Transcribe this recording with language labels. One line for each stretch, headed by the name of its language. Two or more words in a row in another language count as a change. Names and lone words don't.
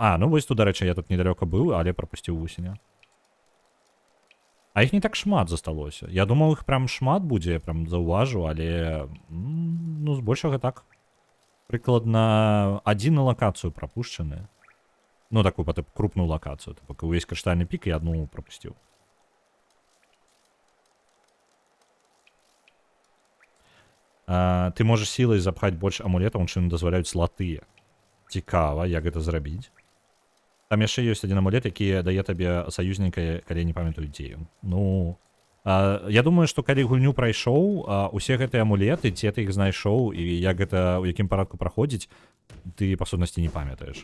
Belarusian: А, ну вось тут, дарэчы, я тут недалёка быў, але прапусціў вусеня. А іх не так шмат засталося. Я думаў, іх прям шмат будзе, я прям заўважу, але... Ну, збольшага так. Прыкладна, адзін на лакацыю прапушчаны.
Russian: Ну, такую крупную локацию. Типа, увесь криштальный пик и одну пропустил. Ты можешь силой запхать больше амулетов, чым дозволяют слоты.
Belarusian: Цікава, як гэта зрабіць. Там яшчэ ёсць один амулет, які дае табе саюзніка, калі я не памятаю дзе ён. Ну, я думаю, што калі гульню прайшоў, усе гэтыя амулеты, ці ты іх знайшоў, і як гэта, у якім парадку праходзіць, ты, па сутнасці, не памятаеш.